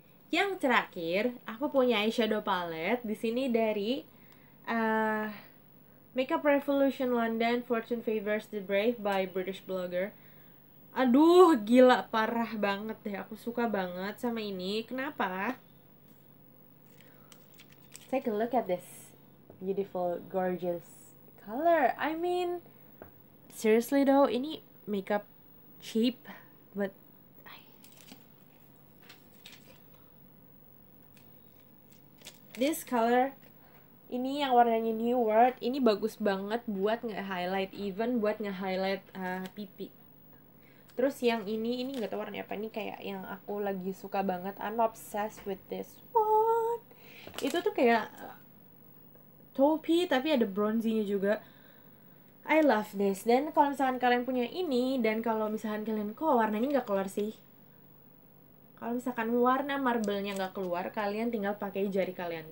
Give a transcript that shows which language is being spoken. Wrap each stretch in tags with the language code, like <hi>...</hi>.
<id>Yang terakhir, aku punya eyeshadow palette di sini dari Makeup Revolution London, Fortune Favors the Brave by British blogger. Aduh, gila, parah banget deh. Aku suka banget sama ini. Kenapa?</id> <en>Take a look at this beautiful, gorgeous color. I mean, seriously though,</en> <id>ini makeup cheap,</id> <en>but this color,</en> <id>ini yang warnanya New World, ini bagus banget buat nge-highlight, even buat nge-highlight pipi. Terus yang ini nggak tahu warna apa, ini kayak yang aku lagi suka banget.</id> <en>I'm obsessed with this one.</en> <id>Itu tuh kayak taupey tapi ada bronzy-nya juga.</id> <en>I love this.</en> <id>Dan kalau misalkan kalian punya ini, dan kalau misalkan kalian kok warnanya nggak keluar sih, kalau misalkan warna marble-nya nggak keluar, kalian tinggal pakai jari kalian.</id>